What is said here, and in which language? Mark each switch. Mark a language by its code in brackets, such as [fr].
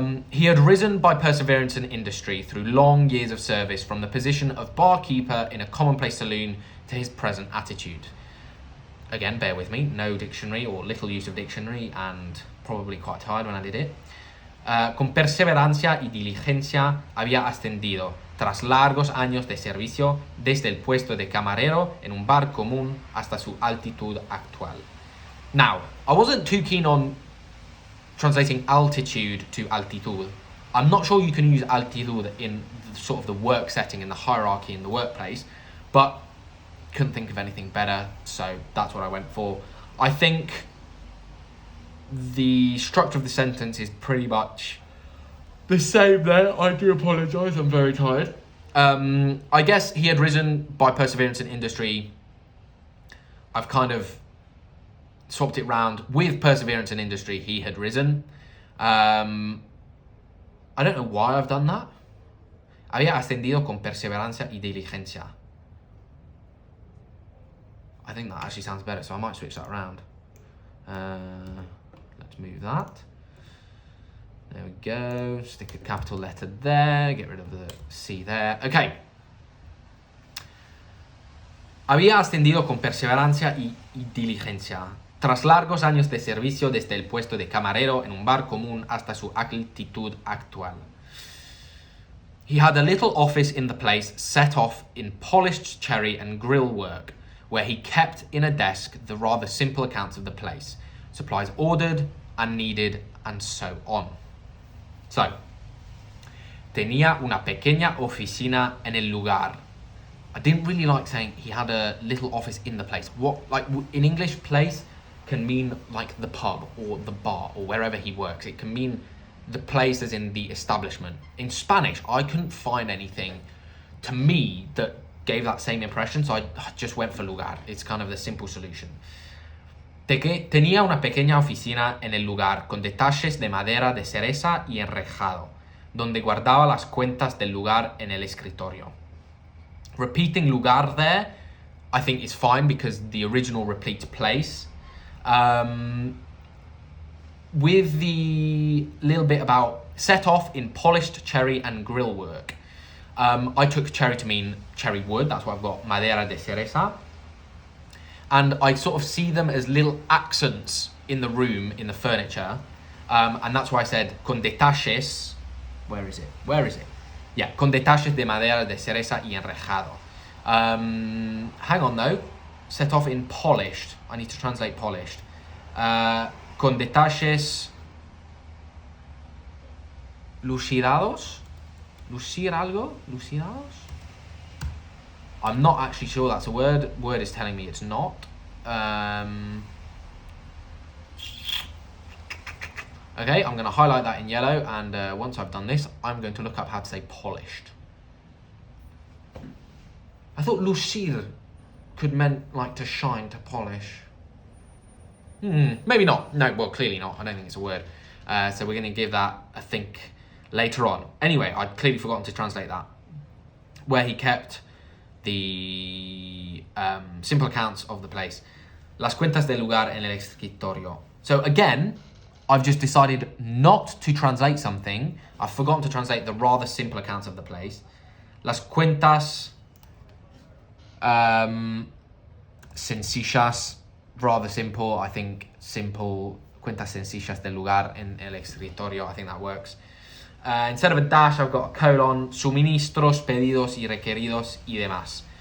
[en] He had risen by perseverance in industry through long years of service from the position of barkeeper in a commonplace saloon to his present attitude. Again, bear with me, no dictionary or little use of dictionary, and probably quite tired when I did it. [es] Con perseverancia y diligencia había ascendido, tras largos años de servicio, desde el puesto de camarero en un bar común hasta su altitud actual. [en] Now, I wasn't too keen on translating altitude to altitud. I'm not sure you can use altitud in sort of the work setting, in the hierarchy in the workplace, but couldn't think of anything better, so that's what I went for. I think the structure of the sentence is pretty much the same there. I do apologise, I'm very tired. I guess he had risen by perseverance in industry. I've kind of swapped it round. With perseverance in industry, he had risen. I don't know why I've done that. [es] Había ascendido con perseverancia y diligencia. [en] I think that actually sounds better, so I might switch that around. Let's move that. There we go. Stick a capital letter there. Get rid of the C there. Okay. [es] Había ascendido con perseverancia y diligencia. Tras largos años de servicio desde el puesto de camarero en un bar común hasta su altitud actual. [en] He had a little office in the place set off in polished cherry and grill work, where he kept in a desk the rather simple accounts of the place, supplies ordered and needed, and so on. [es] So, tenía una pequeña oficina en el lugar. [en] I didn't really like saying he had a little office in the place. What, like in English, place can mean like the pub or the bar or wherever he works. It can mean the place as in the establishment. In Spanish, I couldn't find anything to me that gave that same impression, so I just went for lugar. It's kind of the simple solution. [es] Tenía una pequeña oficina en el lugar con detalles de madera de cereza y enrejado, donde guardaba las cuentas del lugar en el escritorio. [en] Repeating lugar there, I think is fine because the original repeats place. With the little bit about set off in polished cherry and grill work. I took cherry to mean cherry wood. That's why I've got [es] madera de cereza. [en] And I sort of see them as little accents in the room, in the furniture. And that's why I said [es] con detalles. [en] Where is it? [es] Yeah, con detalles de madera de cereza y enrejado. [en] Hang on though. Set off in polished. I need to translate polished. [es] Con detalles lucidados. Lucir algo? Lucidados? [en] I'm not actually sure that's a word. Word is telling me it's not. Okay, I'm going to highlight that in yellow, and once I've done this, I'm going to look up how to say polished. I thought lucir could meant like to shine, to polish. Maybe not. No, well, clearly not. I don't think it's a word. So we're going to give that a think later on. Anyway, I'd clearly forgotten to translate that. Where he kept the simple accounts of the place. [es] Las cuentas del lugar en el escritorio. [en] So again, I've just decided not to translate something. I've forgotten to translate the rather simple accounts of the place. [es] Las cuentas sencillas, [en] rather simple. I think simple. [es] Cuentas sencillas del lugar en el escritorio. [en] I think that works. Instead of a dash, I've got a colon. [es] Suministros, pedidos y requeridos y demás.